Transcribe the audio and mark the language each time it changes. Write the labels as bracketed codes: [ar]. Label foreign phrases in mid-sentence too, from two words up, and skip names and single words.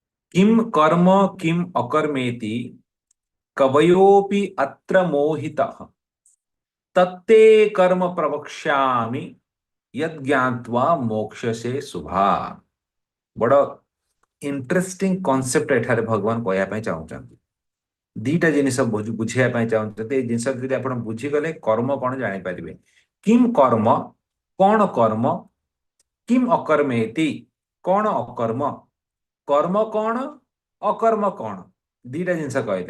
[sa] किम कर्म किम अकर्मेति कवयोपि अत्र मोहितः तत्ते कर्म प्रवक्ष्यामि यद् ज्ञात्वा मोक्षसे शुभा। [or] ବଡ଼ [en] interesting concept [or] ଏଠାରେ ଭଗବାନ କହିବା ପାଇଁ ଚାହୁଁଛନ୍ତି। ଦିଟା ଜିନିଷ ବୁଝିବା ପାଇଁ ଚାହୁଁଛନ୍ତି। ଏଇ ଜିନିଷ ଯଦି ଆପଣ ବୁଝିଗଲେ କର୍ମ କଣ ଜାଣିପାରିବେ। [sa] କିମ୍ କର୍ମ, [or] କଣ କର୍ମ, [sa] କିମ୍ ଅକର୍ମେତି, [or] କଣ ଅକର୍ମ, କର୍ମ କଣ, ଅକର୍ମ କଣ, ଦିଟା ଜିନିଷ କହିଲେ।